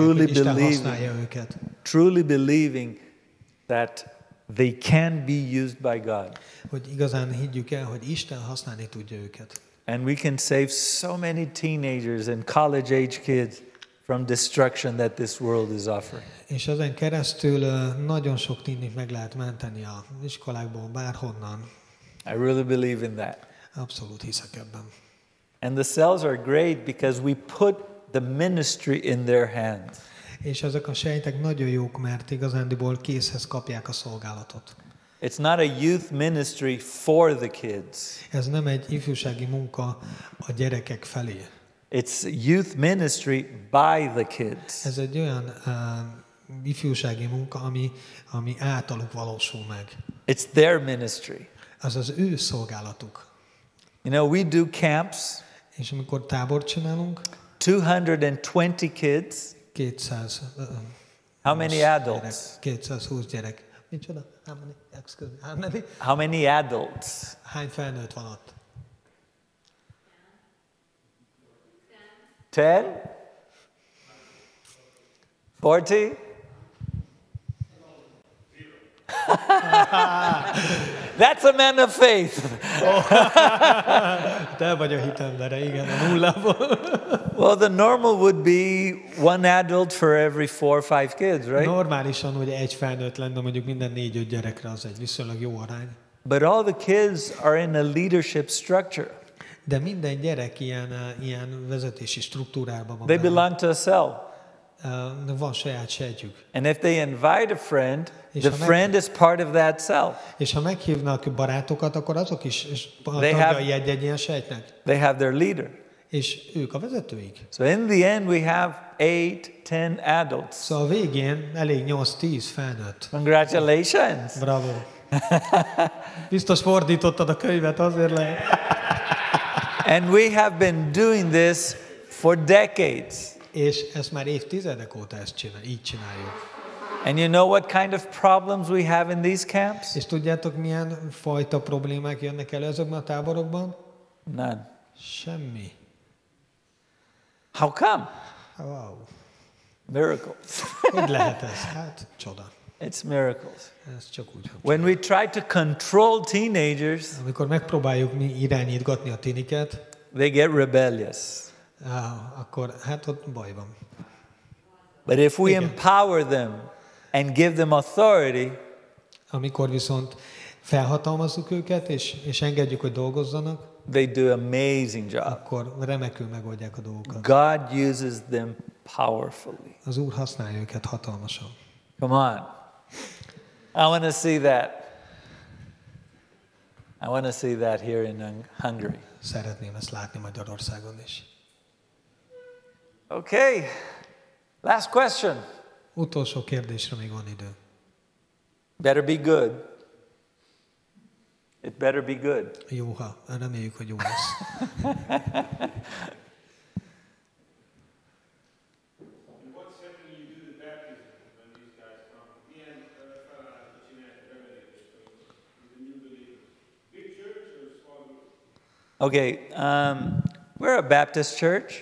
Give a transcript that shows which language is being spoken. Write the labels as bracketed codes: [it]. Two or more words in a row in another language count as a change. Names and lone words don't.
[en] Truly [hu] hogy Isten [en] believing. [hu] használja őket. [en] Truly believing that they can be used by God. [hu] Hogy igazán higgyük el, hogy Isten használni tudja őket. [en] And we can save so many teenagers and college-age kids from destruction that this world is offering. [hu] És ezen keresztül nagyon sok tinit meg lehet menteni az iskolákból, bárhonnan. [en] I really believe in that. [hu] Abszolút hiszek ebben. [en] And the cells are great because we put the ministry in their hands. [hu] És ezek a sejtek nagyon jók, mert igazándiból készhez kapják a szolgálatot. [en] It's not a youth ministry for the kids. [hu] Ez nem egy ifjúsági munka a gyerekek felé. [en] It's youth ministry by the kids. [hu] Ez egy olyan ifjúsági munka, ami általuk valósul meg. [en] It's their ministry. [hu] Az az ő szolgálatuk. [en] You know, we do camps, [hu] És amikor tábort csinálunk, [en] 220 kids. [hu] 200 [en] How many adults? [hu] gyerek, 220 gyerek. Micsoda? [en] How many? Excuse me. How many? How many adults? [hu] Hány felnőtt van ott? [en] 10? 40? That's a man of faith. [hu] Te vagy a hitembere, igen, a nullából. [en] Well, the normal would be one adult for every 4 or 5 kids, right? [hu] Normálisan, hogy egy felnőtt lenne mondjuk minden 4-5 gyerekre, az egy viszonylag jó arány. [en] But all the kids are in a leadership structure. [hu] De minden gyerek ilyen vezetési struktúrában van. [en] They [hu] benne. [en] belong to a cell. [hu] Van saját sejtjük. [en] And if they invite a friend, [hu] És [en] the [hu] ha [en] friend is part of that cell. [hu] És ha meghívnak barátokat, akkor azok is [en] They [hu] tagjai egy ilyen sejtnek. [en] They have their leader. [hu] És ők a vezetőik. [en] So in the end, we have 8-10 adults. [hu] Szóval a végén elég 8-10 felnőtt. [en] Congratulations. [hu] Bravo. Biztos fordítottad a könyvet, azért lehet. [en] And we have been doing this for decades. [hu] És ezt már évtizedek óta így csináljuk. [en] And you know what kind of problems we have in these camps? [hu] És tudjátok, milyen fajta problémák jönnek elő ezekben a táborokban? [en] None. [hu] Semmi. [en] How come? Wow. Miracles. [hu] Hogy lehet ez? Hát, csoda. [en] It's miracles. [hu] Ez csak úgy. [en] When we try to control teenagers, [hu] Amikor megpróbáljuk mi irányítgatni a tiniket, [en] they get rebellious. [hu] akkor hát ott baj van. [en] But if we [hu] Igen. [en] empower them and give them authority, [hu] Amikor viszont felhatalmazzuk őket, és engedjük, hogy dolgozzanak, [en] they do amazing job. [hu] akkor remekül megoldják a dolgokat. [en] God uses them powerfully. [hu] Az Úr használja őket hatalmasan. [en] Come on. I want to see that. I want to see that here in Hungary. [hu] Szeretném ezt látni Magyarországon is. [en] Okay. Last question. [hu] Utolsó kérdésre még van idő. [en] Better be good. It better be good. [hu] Jó, ha reméljük, hogy jó lesz. [en] Okay, we're a Baptist church.